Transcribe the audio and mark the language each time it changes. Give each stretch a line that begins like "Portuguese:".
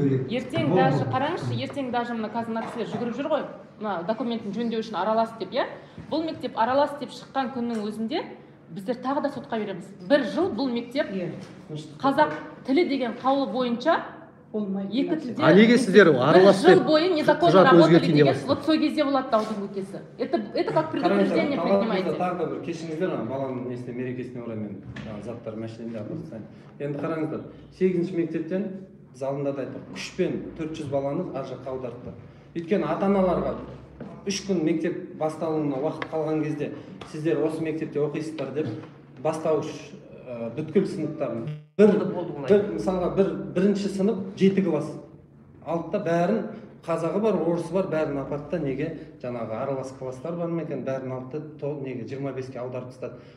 Kazakh: Ертең даже қараңызшы, ертең даже мына қазір мына кісілер жүгіріп жүр ғой, мына документін жөндеу үшін аралас деп, иә? Бұл мектеп аралас деп шыққан күннің өзінде біздер тағы да сотқа береміз. Бір жыл бұл мектеп қазақ тілі деген қаулы бойынша екі тілде. А неге сіздер аралас деп жыл бойы
Russian: незаконно работали
Kazakh: деген, вот сол кезде болады даудың өтесі.
Russian: Это как предупреждение принимайте.
Kazakh: Тағы да бір кешіріңіздер, баланың несіне мерекесіне орай мен заттар мәселелеріне апарсайын. Енді қараңыздар, 8-ші мектептен залында да айттық, күшпен 400 баланы ар жаққа аудартты. Өйткені ата-аналарға 3 күн мектеп басталуына уақыт қалған кезде сіздер осы мектепте оқисыздар деп бастауыш бүткіл сыныптарын мысалға бірінші сынып 7 класс алды да бәрін қазағы бар, орысы бар, бәрін апарды да неге жаңағы аралас класстар бар ма екен, бәрін алды да неге 25-ке аударып тастады.